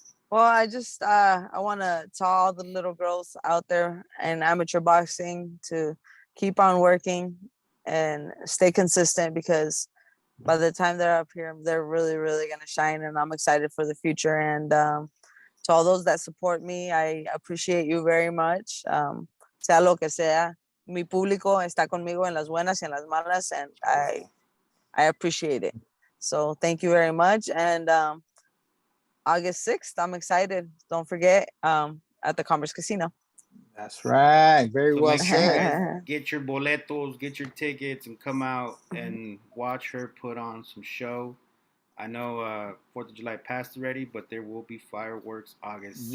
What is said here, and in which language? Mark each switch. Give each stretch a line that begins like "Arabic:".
English: Well, I just I want to tell all the little girls out there in amateur boxing to keep on working and stay consistent, because by the time they're up here, they're really, really going to shine, and I'm excited for the future. And to all those that support me, I appreciate you very much.
Spanish: Sea lo que sea, mi público está conmigo en las buenas y en las malas,
English: and I appreciate it. So thank you very much. And August 6th, I'm excited. Don't forget, at the Commerce Casino. That's right. Very well make sure you said. guys get your boletos, get your tickets, and come out and watch her put on some show. I know 4th of July passed already, but there will be fireworks August 6th